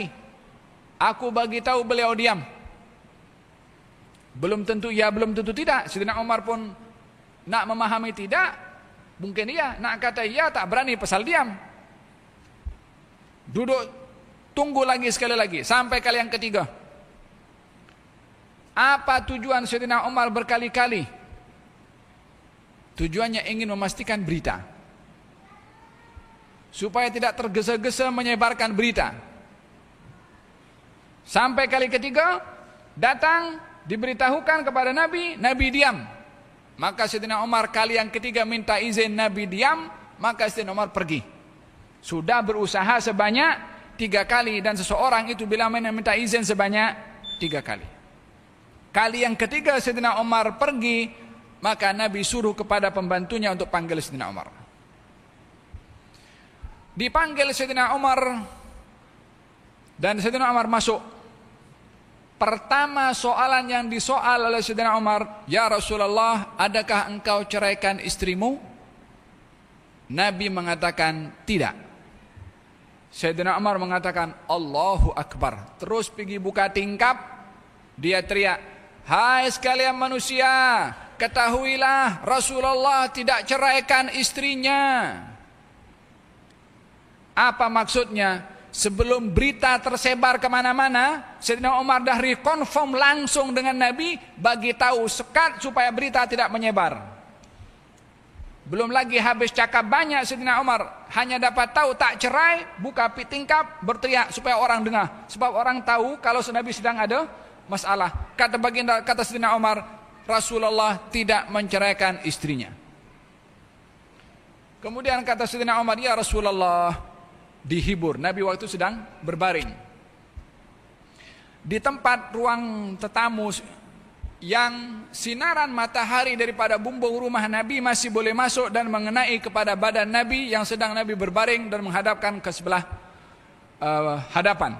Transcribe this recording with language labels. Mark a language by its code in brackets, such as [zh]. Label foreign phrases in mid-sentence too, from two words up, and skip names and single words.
[ms] Aku bagi tahu, beliau diam. Belum tentu ya, belum tentu tidak. Sayyidina Umar pun nak memahami tidak. Mungkin iya, nak kata iya tak berani pasal diam. Duduk, tunggu lagi sekali lagi, sampai kali yang ketiga. Apa tujuan Sayyidina Umar berkali-kali? Tujuannya ingin memastikan berita, supaya tidak tergesa-gesa menyebarkan berita. Sampai kali ketiga, datang, diberitahukan kepada Nabi, Nabi diam. Maka Sayyidina Umar kali yang ketiga minta izin, Nabi diam, maka Sayyidina Umar pergi. Sudah berusaha sebanyak 3 kali, dan seseorang itu bila minta izin sebanyak 3 kali. Kali yang ketiga Sayyidina Umar pergi, maka Nabi suruh kepada pembantunya untuk panggil Sayyidina Umar. Dipanggil Sayyidina Umar, dan Sayyidina Umar masuk. Pertama soalan yang disoal oleh Sayyidina Umar, [ar] "Ya Rasulullah, [ms] adakah engkau ceraikan istrimu?" Nabi mengatakan tidak. Sayyidina Umar mengatakan [ar] Allahu Akbar. [ms] Terus pergi buka tingkap, dia teriak, "Hai sekalian manusia, ketahuilah Rasulullah tidak ceraikan istrinya." Apa maksudnya? Sebelum berita tersebar kemana-mana, Sayyidina Umar dah rekonfirm langsung dengan Nabi, bagi tahu sekat supaya berita tidak menyebar. Belum lagi habis cakap banyak, Sayyidina Umar hanya dapat tahu tak cerai, buka tingkap, berteriak supaya orang dengar. Sebab orang tahu kalau Nabi sedang ada masalah. Kata Sayyidina Umar, Rasulullah tidak menceraikan istrinya. Kemudian kata Sayyidina Umar, [ar] "Ya Rasulullah," [ms] dihibur. Nabi waktu sedang berbaring di tempat ruang tetamu yang sinaran matahari daripada bumbung rumah Nabi masih boleh masuk dan mengenai kepada badan Nabi yang sedang Nabi berbaring dan menghadapkan ke sebelah hadapan.